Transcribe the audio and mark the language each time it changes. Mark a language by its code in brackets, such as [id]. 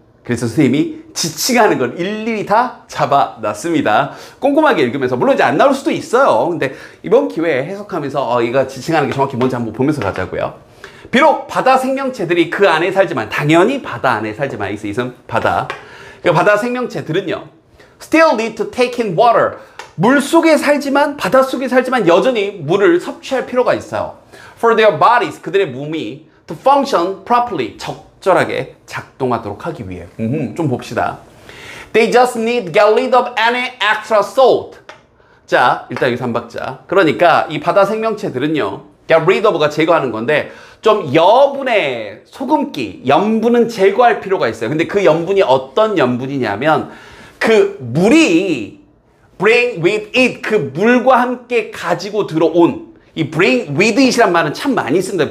[ko] 그래서 선생님이 지칭하는 걸 일일이 다 잡아놨습니다. 꼼꼼하게 읽으면서, 물론 이제 안 나올 수도 있어요. 근데 이번 기회에 해석하면서 이거 지칭하는 게 정확히 뭔지 한번 보면서 가자고요. 비록 바다 생명체들이 그 안에 살지만, 당연히 바다 안에 살지만, 있음 바다. 그 바다 생명체들은요, [en] still need to take in water. [ko] 물 속에 살지만, 바다 속에 살지만 여전히 물을 섭취할 필요가 있어요. [en] For their bodies, [ko] 그들의 몸이 [en] to function properly, [ko] 적절하게 작동하도록 하기 위해. 좀 봅시다. [en] They just need to get rid of any extra salt. [ko] 자, 일단 여기서 한 박자. 그러니까 이 바다 생명체들은요, get rid of가 제거하는 건데, 좀 여분의 소금기, 염분은 제거할 필요가 있어요. 근데 그 염분이 어떤 염분이냐면, 그 물이 [en] bring with it, [ko] 그 물과 함께 가지고 들어온, 이 bring with it이란 말은 참 많이 씁니다.